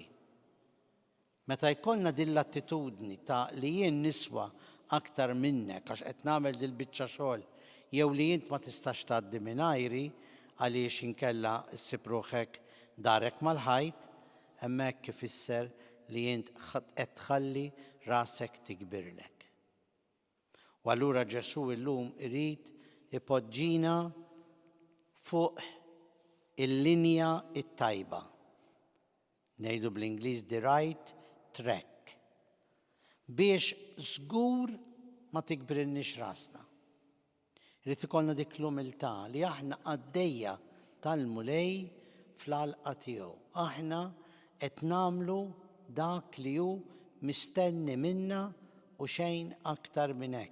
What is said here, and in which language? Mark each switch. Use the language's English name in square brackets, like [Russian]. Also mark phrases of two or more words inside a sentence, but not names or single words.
[Maltese] Meta jkollna din l-attitudni ta' li jien niswa aktar minnek għax qed nagħmel dil-biċċa xogħol jew li jint ma tistax tgħaddi mingħajri għaliex inkella ssib ruħek darek mal-ħajt, hemmhekk ifisser li jint qed tħalli rasek tikbirlek. U allura Ġesu illum irid ipoġġina fuq il-linja it-tajba. Ngħidu bl-Ingliż [English] the right track. [Maltese] Biex żgur ma tikbrilniex rasna. Irid ikollna dik l-umiltà li aħna għaddejja tal-mulej fl-għalqa tiegħu. Aħna qed nagħmlu dak li hu mistenni minna u xejn aktar minn hekk.